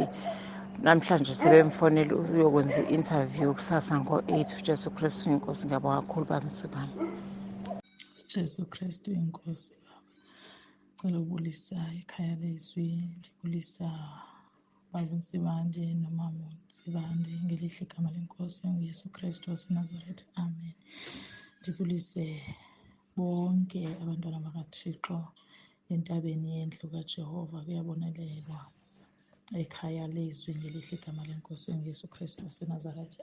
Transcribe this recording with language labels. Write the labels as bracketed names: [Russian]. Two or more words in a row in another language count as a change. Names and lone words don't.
[Zulu] Namhlanje sebemfonela uyokwenza i-interview kusasa ngo-8. uJesu Kristu inkosi. Ngiyabonga kakhulu baba Msibane. [Xhosa] Jesu Kristu inkosi. Ngicela ukubulisa ekhaya lezwi, ndibulisa baba uNsibande nomama uNsibande ngelihle igama lenkosi nguYesu Kristu waseNazaretha. Amen. Ndibulise bonke abantwana bakaThixo entabeni yendlu kaJehova kuyabonelelwa ekhaya lezwi ngelihle igama lenkosi nguYesu Kristu waseNazaretha.